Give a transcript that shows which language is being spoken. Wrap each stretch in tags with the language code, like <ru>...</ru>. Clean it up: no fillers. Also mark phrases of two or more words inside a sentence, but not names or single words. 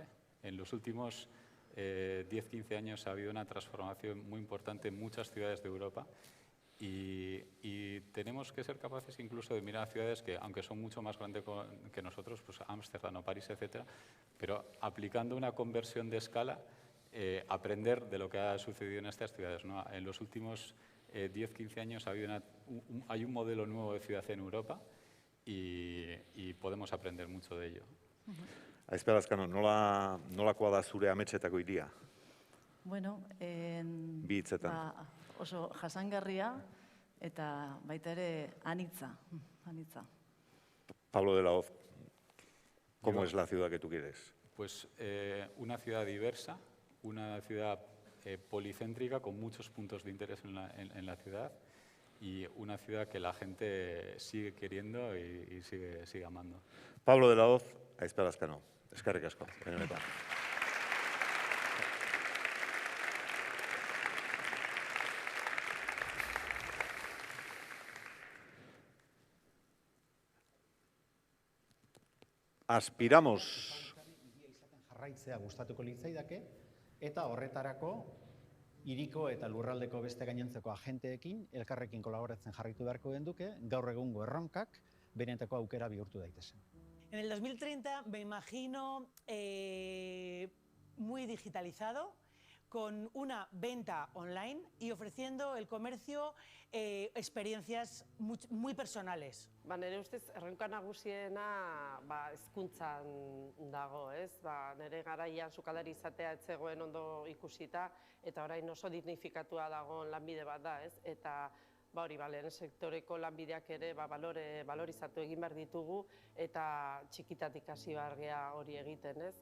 <es>En los últimos 10-15 años ha habido una transformación muy importante en muchas ciudades de Europa y tenemos que ser capaces incluso de mirar a ciudades que, aunque son mucho más grandes que nosotros, pues Ámsterdam o París, etcétera, pero aplicando una conversión de escala, aprender de lo que ha sucedido en estas ciudades, ¿no? En los últimos 10-15 años hay un modelo nuevo de ciudad en Europa y podemos aprender mucho de ello.</es> <eu>Aizpe Lazkano, nolakoa da zure ametsetako hiria? Bueno, Bi hitzetan. Oso jasangarria eta baita ere anitza.</eu> <es>Pablo de la Hoz, ¿cómo es la ciudad que tú quieres? Pues una ciudad diversa, una ciudad policéntrica con muchos puntos de interés en la ciudad y una ciudad que la gente sigue queriendo y sigue amando.</es> <eu>Pablo de la Hoz, Aizpe Lazkano. Eskerrik asko. Benetan.</eu> <es>Aspiramos.</es> <eu>Jarraitzea gustatuko litzaidake eta horretarako hiriko eta lurraldeko beste gainontzeko agenteekin elkarrekin kolaboratzen jarraitu beharko genduke gaur egungo erronkak benetako aukera bihurtu daitezen.</eu> <es>En el 2030 me imagino muy digitalizado, con una venta online y ofreciendo el comercio experiencias muy personales.</es> <eu>Nire ustez, erronka nagusiena hezkuntzan dago, ez? Nire garaian sukaldari izatea ez zegoen ondo ikusita, eta orain oso dignifikatua dagoen lanbide bat da, ez? Eta lehen sektoreko lanbideak ere balorizatu egin behar ditugu eta txikitatik hasi behar gea hori egiten, ez?</eu>